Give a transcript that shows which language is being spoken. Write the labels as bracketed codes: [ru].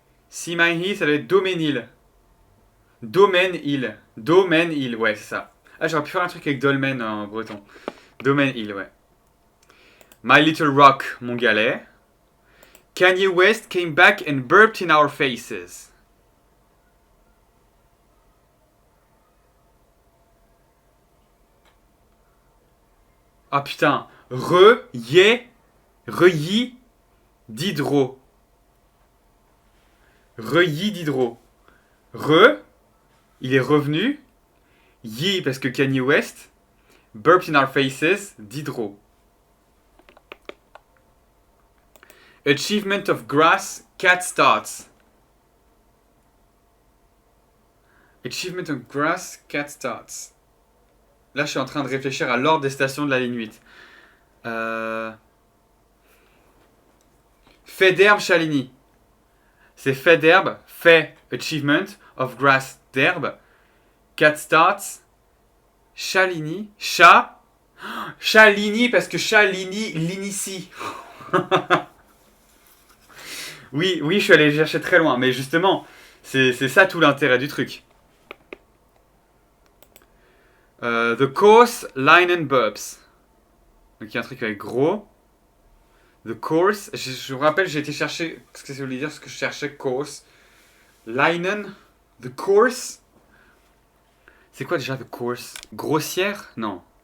[en] See my he, [fr] ça doit être Doménil. Domaine-il. Domaine-il, ouais, c'est ça. Ah, j'aurais pu faire un truc avec Dolmen en breton. Domaine-il, ouais. [en] My Little Rock, [fr] mon galet. [en] Kanye West came back and burped in our faces. [fr] Ah putain. Reuilly, Diderot. Reuilly, Diderot. Il est revenu. Yi, parce que Kanye West. [en] Burped in our faces, Diderot. Achievement of grass, cat starts. Achievement of grass, cat starts. [fr] Là, je suis en train de réfléchir à l'ordre des stations de la ligne 8. Fait d'herbe, Chaligny. C'est fait d'herbe, fait, [en] achievement, of grass, [fr] d'herbe. [en] Cat starts, [fr] Chaligny, chat. Chalini, parce que Chalini l'initie. Oui, oui, je suis allé chercher très loin, mais justement, c'est ça tout l'intérêt du truc. [en] The course, line and verbs. [fr] Donc il y a un truc avec gros. [en] The course, [fr] je vous rappelle, j'ai été chercher ce que ça voulait dire, ce que je cherchais, course. Linen, [en] the course. [fr] C'est quoi déjà the course? Grossière? Non.